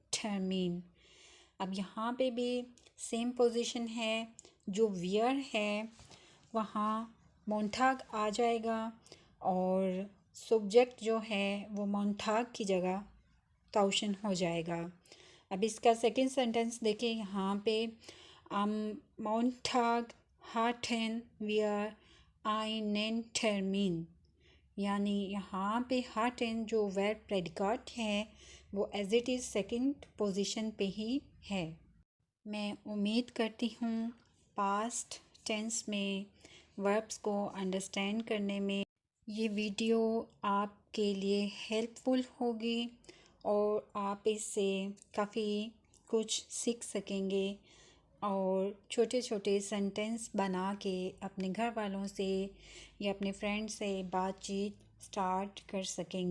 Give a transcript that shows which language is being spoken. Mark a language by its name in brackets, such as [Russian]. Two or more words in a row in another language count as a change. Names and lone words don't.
[Hindi] अब यहाँ पे भी [English] same position [Hindi] है। जो वियर है वहाँ मोंथाग आ जाएगा और सब्जेक्ट जो है वो मोंथाग की जगह ताउशन हो जाएगा। अब इसका सेकंड सेंटेंस देखिए यहाँ पे [German] am Montag hatten wir einen Termin, [Hindi] यानी यहाँ पे hatten जो [English] verb predicate [Hindi] है वो [English] as it is second position [Hindi] पे ही है। मैं उम्मीद करती हूँ [English] past tense [Hindi] में वर्ब्स को अंडरस्टैंड करने में ये वीडियो आपके लिए हेल्पफुल होगी और आप इससे काफ़ी कुछ सीख सकेंगे और छोटे छोटे सेंटेंस बना के अपने घर वालों से या अपने फ्रेंड से बातचीत स्टार्ट कर सकेंगे।